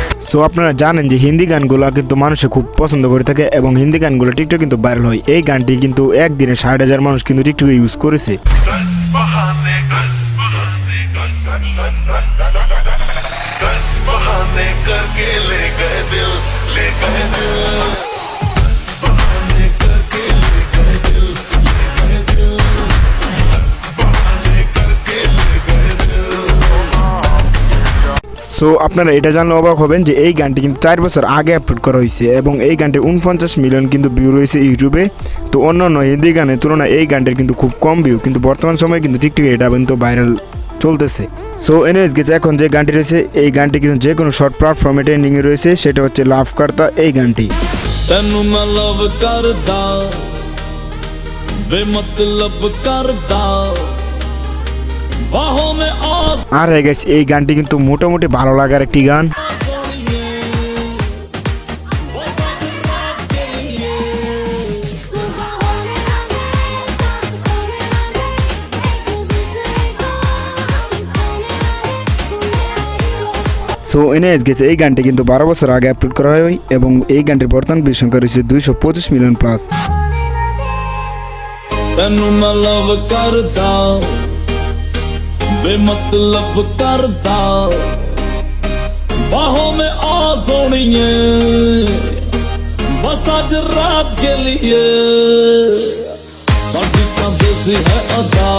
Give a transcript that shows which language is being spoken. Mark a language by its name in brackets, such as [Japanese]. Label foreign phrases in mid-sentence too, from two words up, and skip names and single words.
[Bangla] সো আপনারা জানেন যে হিন্দি গানগুলো কিন্তু মানুষে খুব পছন্দ করে থাকে এবং হিন্দি গানগুলো টিকটক কিন্তু ভাইরাল হয়। এই গানটি কিন্তু একদিনে 60,000 মানুষ কিন্তু টিকটকে ইউজ করেছে। [Hindi] बहाने करके ले गए दिल ले गए दिल बहाने करके ले गए दिल ले गए दिल बहाने करके ले गए दिल। [Bangla] সো আপনারা এটা জানলে অবাক হবেন যে এই গানটি কিন্তু 4 বছর আগে আপলোড করা হয়েছে এবং এই গানটির 49 মিলিয়ন কিন্তু ভিউ রয়েছে ইউটিউবে। তো অন্যান্য হিন্দি গানের তুলনায় এই গানটির কিন্তু খুব কম ভিউ, কিন্তু বর্তমান সময়ে কিন্তু টিকটকে এটা কিন্তু ভাইরাল চলতেছে। [English] so anyways [Bangla] গেছে এখন যে গানটি রয়েছে এই গানটি কিন্তু যে কোনো [English] short platform trending [Bangla] রয়েছে, সেটা হচ্ছে লাভ করতা এই গানটি। [Punjabi] ਤੈਨੂੰ ਮੈਂ ਲਵ ਕਰਦਾ ਬੇਮਤਲਬ ਕਰਦਾ ਬਾਹੋਂ ਮੈਂ ਆਸ [Bangla] আর হয়ে গেছে এই গানটি কিন্তু মোটামুটি ভালো লাগার একটি গান। সো এনএস গেছে এই গানটি কিন্তু 12 বছর আগে আপলোড করা হয় এবং এই গানটির বর্তমান ভিউ সংখ্যা রয়েছে 225 [English] million plus. [Punjabi] ਤੈਨੂੰ ਮੈਂ ਲਵ ਕਰਦਾ ਬੇਮਤਲਬ ਕਰਦਾ ਬਾਹੋਂ ਮੈਂ ਆ ਸੋਣੀਏ ਬਸ ਅੱਜ ਰਾਤ [Hindi] के लिए [Punjabi] ਸਾਡੀ ਤਾਂ ਦੇਸੀ ਹੈ ਅਦਾ।